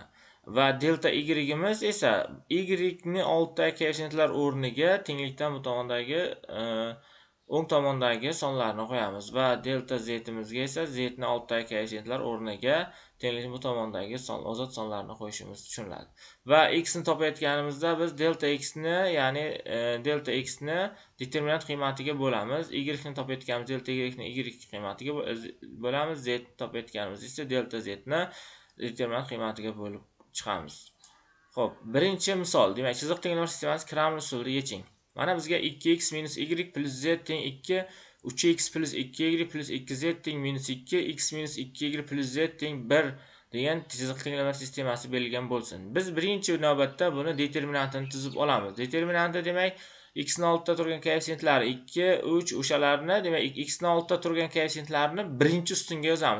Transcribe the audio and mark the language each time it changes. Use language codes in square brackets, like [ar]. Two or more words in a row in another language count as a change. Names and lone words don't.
[uz] Va delta y'imiz esa y ni oltidagi koeffitsiyentlar o'rniga tenglikdan bu tomondagi o'ng tomondagi sonlarni qo'yamiz va delta z'imizga esa z ni oltidagi koeffitsiyentlar o'rniga tenglikning bu tomondagi ozod sonlarni qo'yishimiz tushuniladi. Va x ni topayotganimizda biz delta x ni, ya'ni delta x ni determinant qiymatiga bo'lamiz. Y ni topayotganimiz delta y ni y qiymatiga bo'lamiz. Z ni topayotganimiz esa delta z ni determinant qiymatiga bo'lib chiqamiz. Xo'p, birinchi misol, demak, chiziq tenglamlar sistemasi Kramer usulida yeching. Mana bizga 2x minus y plus z teng 2, 3x plus 2y plus 2z teng minus 2, x minus 2y plus z teng 1 degan chiziq tenglamlar sistemasi berilgan bo'lsin. Biz birinchi navbatda buni determinantini tuzib olamiz. Determinanti demak x ni oldida turgan koeffitsentlari 2, 3 o'shalarni, demak x ni oldida turgan koeffitsentlarni birinchi ustunga yozamiz.